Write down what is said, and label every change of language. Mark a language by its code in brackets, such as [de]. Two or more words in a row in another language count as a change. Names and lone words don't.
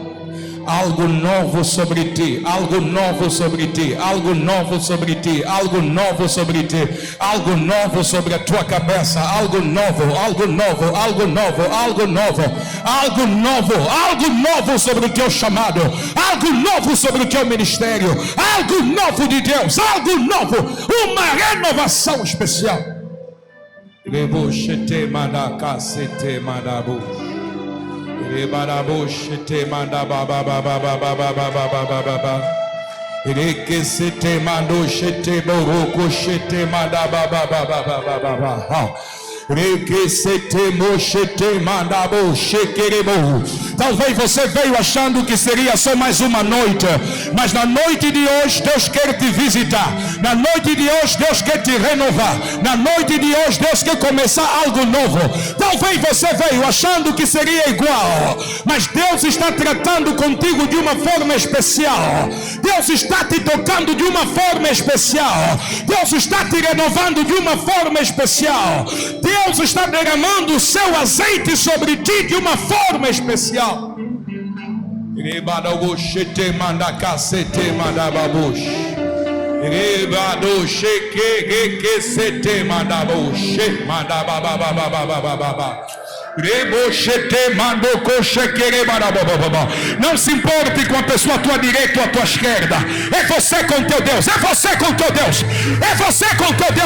[pt] Algo novo sobre ti, algo novo sobre ti, algo novo sobre ti, algo novo sobre ti, algo novo sobre a tua cabeça, algo novo, algo novo, algo novo, algo novo, algo novo, algo novo sobre o teu chamado, algo novo sobre o teu ministério, algo novo de Deus, algo novo, uma renovação especial. Te manda baba baba baba baba baba baba. Reke se te mando shete boroko shete manda baba baba baba baba. Reke se te moshete manda bo shekerebo. Talvez você veio achando que seria só mais uma noite, mas na noite de hoje Deus quer te visitar. Na noite de hoje Deus quer te renovar. Na noite de hoje Deus quer começar algo novo. Talvez você veio achando que seria igual, mas Deus está tratando contigo de uma forma especial. Deus está te tocando de uma forma especial. Deus está te renovando de uma forma especial. Deus está derramando o seu azeite sobre ti de uma forma especial. Rebado manda cacete manda babush. Rebado sheke que sete manda bush manda baba baba baba baba. Não se importe com a pessoa à tua direita ou à tua esquerda. É você com teu Deus. É você com teu Deus. É você com teu Deus.